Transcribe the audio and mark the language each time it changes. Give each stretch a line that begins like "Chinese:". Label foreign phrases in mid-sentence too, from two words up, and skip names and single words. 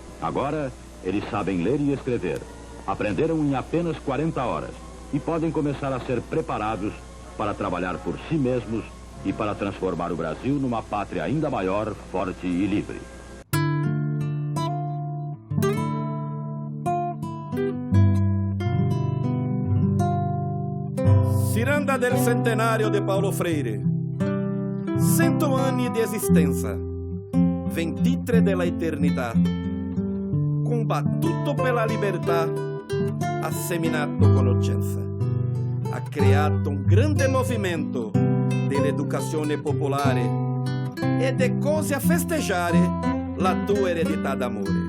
Portuguese: Agora, eles sabem ler e escrever. Aprenderam em apenas 40 horas e podem começar a ser preparados para trabalhar por si mesmos e para transformar o Brasil numa pátria ainda maior, forte e livre.
Italian: Ciranda del centenario de Paulo Freire. 100 anni di esistenza, 23 della eternità, combattuto per la libertà, ha seminato conoscenza, ha creato un grande movimento dell'educazione popolare ed è cose a festeggiare la tua eredità d'amore.